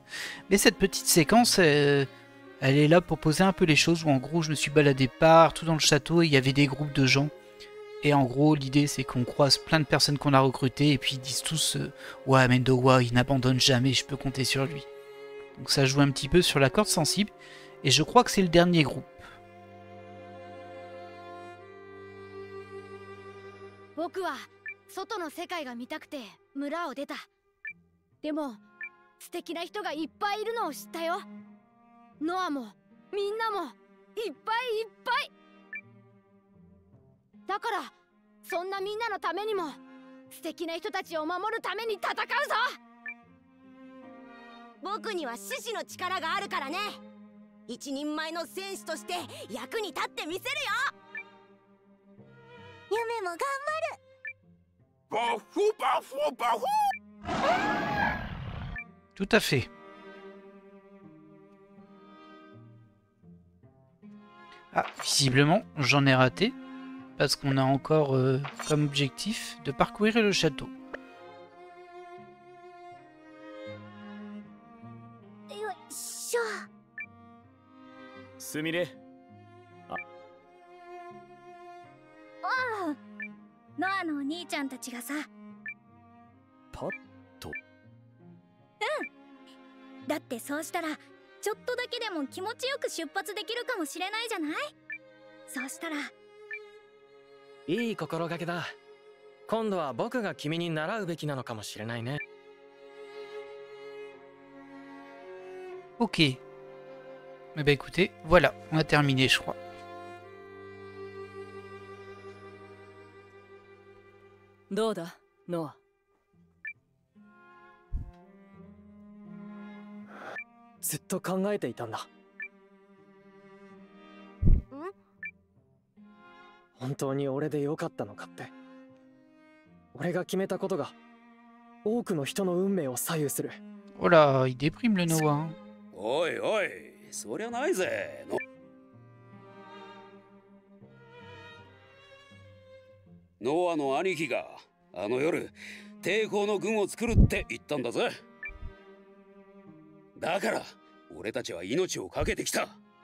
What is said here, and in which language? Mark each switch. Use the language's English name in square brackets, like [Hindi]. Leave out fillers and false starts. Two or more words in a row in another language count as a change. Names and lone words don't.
[French] Mais cette petite séquence... elle est là pour poser un peu les choses, où en gros je me suis baladé partout dans le château et il y avait des groupes de gens. Et en gros l'idée c'est qu'on croise plein de personnes qu'on a recrutées et puis ils disent tous ouais Mendowa il n'abandonne jamais, je peux compter sur lui. Donc ça joue un petit peu sur la corde sensible et je crois que c'est le dernier groupe. [Japanese] 僕は外の世界が見たくて村を出た。でも素敵な人がいっぱいいるのを知ったよ。ノアもみんなもいっぱいいっぱい。だからそんなみんなのためにも素敵な人たちを守るために戦うぞ。僕には獅子の力があるからね。一人前の戦士として役に立ってみせるよ。夢も頑張る。バフバフバフ。 [French] Tout à fait. Ah, visiblement, j'en ai raté, parce qu'on a encore comme objectif de parcourir le château. Sumire. [Japanese] Ah, Noaのお兄ちゃんたちがさ。パッと。だってそうしたらちょっとだけでも気持ちよく出発できるかもしれないじゃない。そうしたらいい心がけだ。今度は僕が君に習うべきなのかもしれないね。 [French] Ok. Eh ben écoutez, voilà, on a terminé je crois. [Japanese] どうだ、ノア。ずっと考えていたんだ。本当に俺でよかったのかって。俺が決めたことが多くの人の運命を左右する。 [French] Oh là, il déprime le Noah. [Japanese] おいおい、そりゃないぜ。ノアの兄貴があの夜抵抗の軍を作るって言ったんだぜ。だから俺たちは命を懸けてきた。